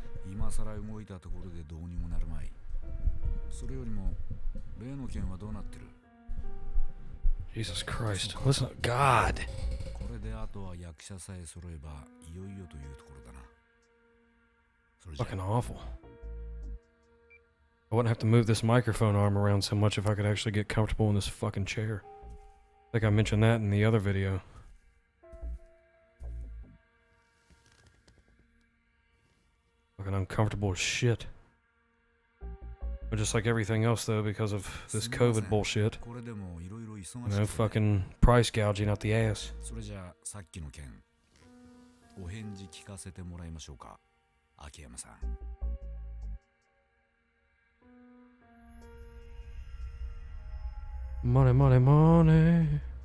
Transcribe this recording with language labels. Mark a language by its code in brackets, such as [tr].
[ja] 今さら動いたところでどうにもなるまい。それよりも例の件はどうなってる？ [en] Jesus Christ. Listen, God. [ja] これであとは役者さえ揃えばいよいよというところだな。それじゃ [en] Fucking awful. I wouldn't have to move this microphone arm around so much if I could actually get comfortable in this fucking chair. I think I mentioned that in the other video. Fucking uncomfortable as shit. But just like everything else though, because of this COVID bullshit. [ja] これでもいろいろ忙しい。 [en] No fucking price gouging out the ass. [ja] それじゃあさっきの件、お返事聞かせてもらいましょうか、秋山さん。 [en] Money, money, money.